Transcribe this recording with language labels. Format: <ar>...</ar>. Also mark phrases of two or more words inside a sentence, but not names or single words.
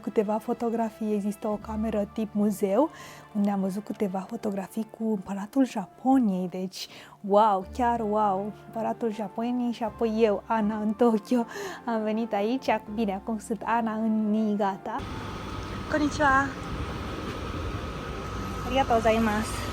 <ro>câteva fotografii, există o cameră tip muzeu, unde am văzut câteva fotografii cu împăratul Japoniei, deci wow, chiar wow, împăratul Japoniei și apoi eu, Ana, în Tokyo, am venit aici, bine, acum sunt Ana în Niigata.</ro> <ja>こんにちは！ありがとうございます!</ja>